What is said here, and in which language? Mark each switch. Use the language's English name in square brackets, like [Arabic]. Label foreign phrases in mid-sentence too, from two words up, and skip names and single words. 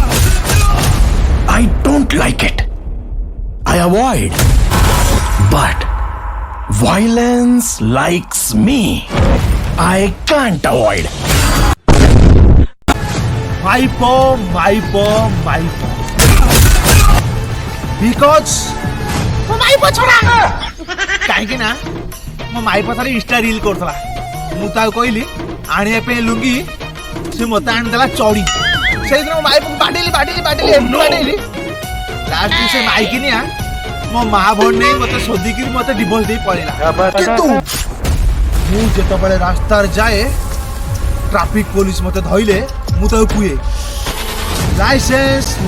[English] I don't like it. I avoid. But violence likes me. I can't avoid. My because [Odia] ମୋ ମାଇପ ଛଡା କାହିଁକି ନା ମୋ ମାଇପ ଥରେ [English] insta reel [Odia] କରୁଥିଲା ମୁଁ ତାକୁ କହିଲି ଆଣିବା ପାଇଁ ଲୁଙ୍ଗି ସେ ମତେ ଆଣିଦେଲା ଚଡ଼ି ସେଇଦିନ ମୋ ମାଇପକୁ ବାଡେଇଲି ଲାଷ୍ଟ ସେ ମାଇକିନିଆ ମୋ ମା ଭଉଣୀ ନେଇ ମତେ ଶୋଧିକିରି ମତେ ଡିଭୋର୍ସ ଦେଇ ପଳେଇଲା କିନ୍ତୁ ମୁଁ ଯେତେବେଳେ ରାସ୍ତାରେ ଯାଏ [English] traffic police [Odia] ମତେ ଧଇଲେ ମୁଁ ତାକୁ କୁହେ ଲାଇସେନ୍ସ